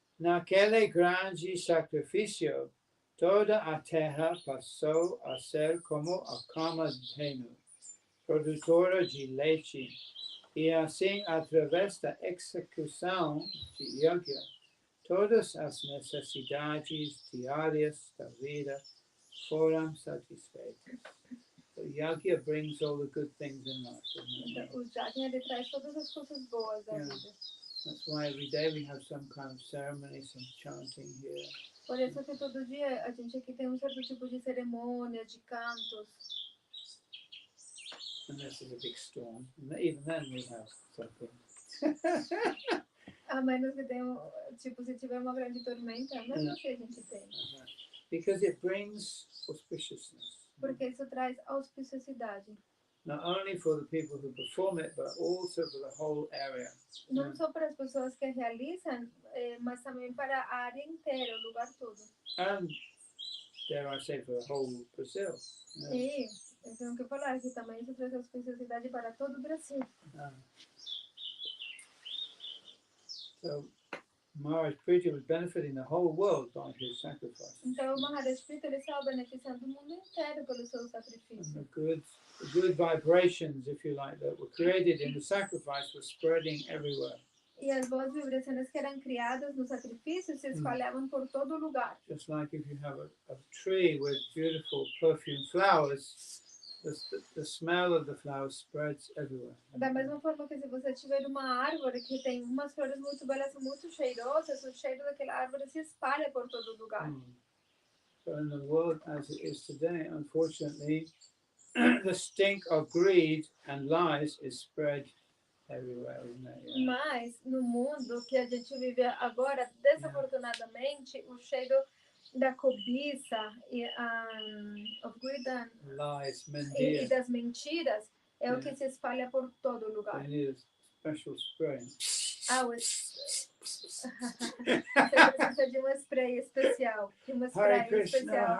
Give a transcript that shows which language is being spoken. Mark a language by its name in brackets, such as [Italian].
[Portuguese] Naquele grande sacrifício, toda a terra passou a ser como a Kamadhenu, produtora de leite, e assim, através da execução de yajna, todas as necessidades diárias da vida foram satisfeitas. [English] So yajna brings all the good things in life. [Portuguese] O yajna, ele traz todas as coisas boas da vida. [English] That's why every day we have some kind of ceremony, some chanting here. [Portuguese] Por isso que todo dia a gente aqui tem certo tipo de cerimônia, de cantos. [English] Unless there's a big storm. And even then we have something. [Portuguese] A menos que tenha, tipo, se tiver uma grande tormenta, mesmo assim a gente tem. [English] Because it brings auspiciousness. [Portuguese] Porque isso traz auspiciosidade. [English] Not only for the people who perform it, but also for the whole area. [Portuguese] Não só para as pessoas que realizam, mas também para a área inteira, o lugar todo. [English] And, dare I say, for the whole Brazil. [Portuguese] E eu tenho que falar que também isso traz auspiciosidade para todo o Brasil. [English] So, Maharaj Prithu was benefiting the whole world by his sacrifice. [Portuguese] Então, o Maharaj Prithu ele estava beneficiando o mundo inteiro pelo seu sacrifício. [English] And the good vibrations, if you like, that were created in the sacrifice were spreading everywhere. [Portuguese] E as boas vibrações que eram criadas no sacrifício se espalhavam por todo lugar. [English] Just like if you have a tree with beautiful perfume flowers, the smell of the flowers spreads everywhere. [Portuguese] Da mesma forma que se você tiver uma árvore que tem umas flores muito belas, muito cheirosas, o cheiro daquela árvore se espalha por todo lugar. [English] So in the world as it is today, unfortunately, the stink of greed and lies is spread everywhere, isn't it? Yeah. [Portuguese] Mas no mundo que a gente vive agora, desafortunadamente, o cheiro da cobiça e [English] of greed and Lies, [Portuguese] e das mentiras é o que se espalha por todo lugar. [English] They need a special spray. [Portuguese] Você precisa de um spray especial, de uma spray especial.